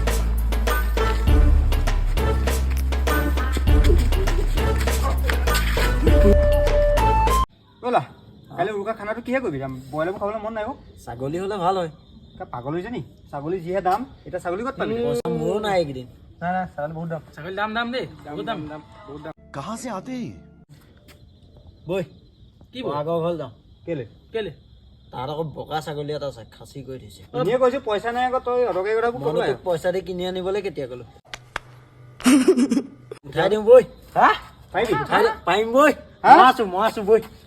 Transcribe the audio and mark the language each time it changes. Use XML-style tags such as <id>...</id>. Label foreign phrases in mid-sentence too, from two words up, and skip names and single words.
<as>ব'লা কাইলৈ উৰুকা খানাটো কিহে কৰিবি বইলাৰবোৰ খাবলৈ মন নাই ছাগলী হ'লে ভাল হয় পাগল হৈছে নি ছাগলী যিহে দাম এতিয়া ছাগলী ক'ত পাবি মোৰো নাই এইকেইদিন নাই নাই ছাগলী বহুত দাম ছাগলী দাম দেই বহুত দাম বহুত দাম</as> <hi>कहाँ से आते हैं</hi> <as>বৈ কি আগৰ ঘৰ যাওঁ কেলে কেলে তাত আকৌ বগা ছাগলী এটা আছে খাচী কৰি থৈছে এনেই কৈছোঁ পইচা নাই আকৌ তই অদৰকাৰী কথাবোৰ ক'ব লাগে পইচা দি কিনি আনিবলৈ কেতিয়া ক'লো উঠাই দিওঁ বৈ হা পাৰিবি পাৰিম বৈ মই আছো বৈ</as>